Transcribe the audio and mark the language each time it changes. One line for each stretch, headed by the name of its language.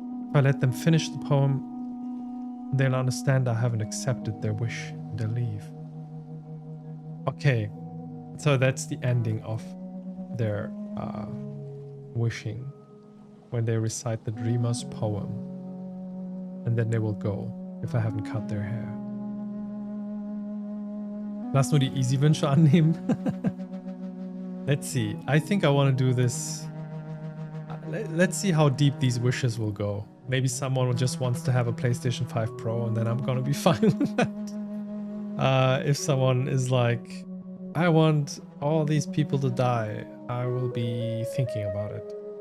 English: If I let them finish the poem, they'll understand I haven't accepted their wish and they'll leave. Okay, so that's the ending of their wishing when they recite the dreamer's poem, and then they will go if I haven't cut their hair.
German: Lass nur die Easy-Wünsche annehmen.
English: Let's see. I think I want to do this. Let's see how deep these wishes will go. Maybe someone just wants to have a PlayStation 5 Pro and then I'm gonna be fine with that. If someone is like, I want all these people to die, I will be thinking about it.